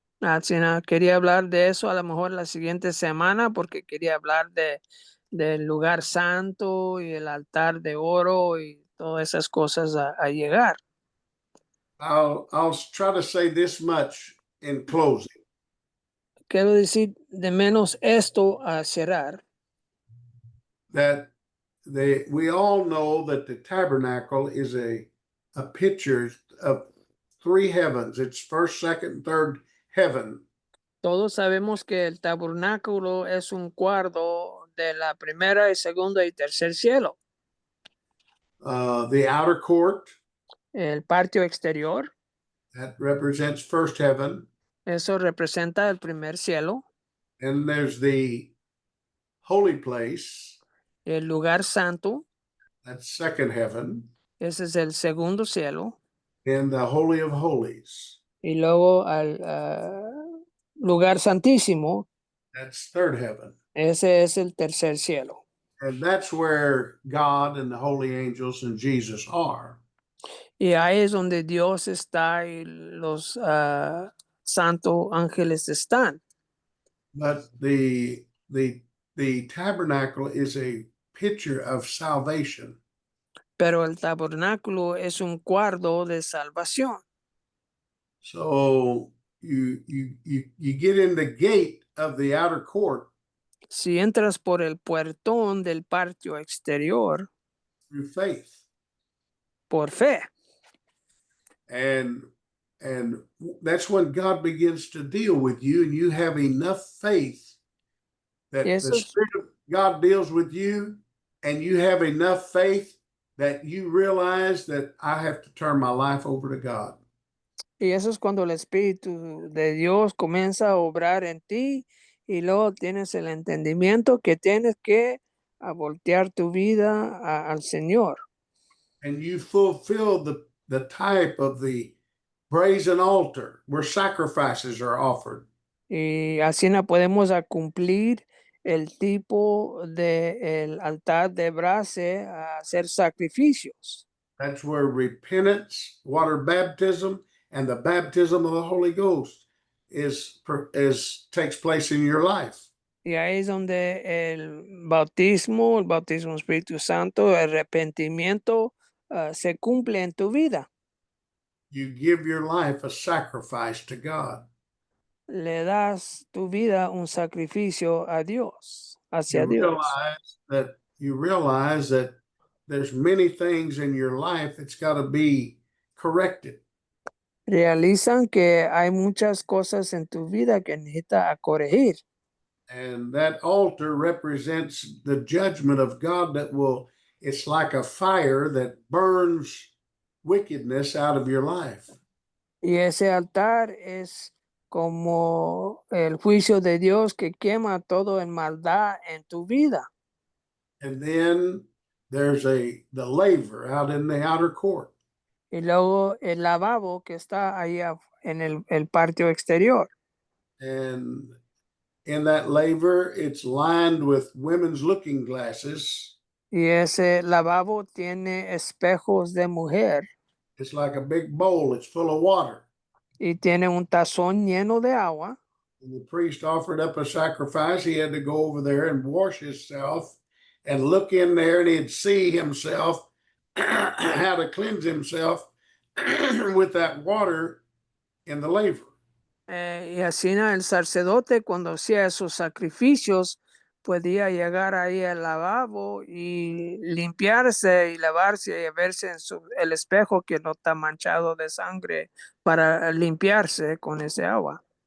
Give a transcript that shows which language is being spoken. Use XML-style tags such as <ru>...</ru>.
<es>Así nada, quería hablar de eso a lo mejor la siguiente semana porque quería hablar del lugar santo y el altar de oro y todas esas cosas a llegar.</es> <en>I'll try to say this much in closing.</en> <es>Quiero decir de menos esto a cerrar,</es> <en>That we all know that the tabernacle is a picture of three heavens. It's first, second, third heaven.</en> <es>todos sabemos que el tabernáculo es un cuarto de la primera y segunda y tercer cielo.</es> <en>The outer court,</en> <es>El patio exterior,</es> <en>that represents first heaven.</en> <es>eso representa el primer cielo.</es> <en>And there's the holy place,</en> <es>El lugar santo,</es> <en>that's second heaven.</en> <es>ese es el segundo cielo.</es> <en>And the Holy of Holies,</en> <es>Y luego al lugar santísimo,</es> <en>that's third heaven.</en> <es>ese es el tercer cielo.</es> <en>And that's where God and the holy angels and Jesus are.</en> <es>Y ahí es donde Dios está y los santos ángeles están.</es> <en>But the tabernacle is a picture of salvation.</en> <es>Pero el tabernáculo es un cuarto de salvación.</es> <en>So you get in the gate of the outer court</en> <es>Si entras por el puertón del patio exterior,</es> <en>through faith.</en> <es>por fe.</es> <en>And that's when God begins to deal with you, and you have enough faith that the Spirit of God deals with you, and you have enough faith that you realize that I have to turn my life over to God.</en> <es>Y eso es cuando el Espíritu de Dios comienza a obrar en ti y luego tienes el entendimiento que tienes que voltear tu vida al Señor.</es> <en>And you fulfill the type of the brazen altar where sacrifices are offered.</en> <es>Y así no podemos cumplir el tipo de el altar de brase a hacer sacrificios.</es> <en>That's where repentance, water baptism, and the baptism of the Holy Ghost takes place in your life.</en> <es>Y ahí es donde el bautismo del Espíritu Santo, el arrepentimiento se cumple en tu vida.</es> <en>You give your life a sacrifice to God.</en> <es>Le das tu vida un sacrificio a Dios, hacia Dios.</es> <en>You realize that there's many things in your life that's got to be corrected.</en> <es>Realizan que hay muchas cosas en tu vida que necesita corregir.</es> <en>And that altar represents the judgment of God it's like a fire that burns wickedness out of your life.</en> <es>Y ese altar es como el juicio de Dios que quema todo en maldad en tu vida.</es> <en>And then there's the laver out in the outer court.</en> <es>Y luego el lavabo que está ahí en el patio exterior.</es> <en>And in that laver, it's lined with women's looking glasses.</en> <es>Y ese lavabo tiene espejos de mujer.</es> <en>It's like a big bowl. It's full of water.</en> <es>Y tiene un tazón lleno de agua.</es> <en>And the priest offered up a sacrifice. He had to go over there and wash himself and look in there, and he'd see himself how to cleanse himself with that water in the laver.</en> <es>Y así el sacerdote cuando hacía esos sacrificios podía llegar ahí al lavabo y limpiarse y lavarse y verse en el espejo que no está manchado de sangre para limpiarse con ese agua.</es>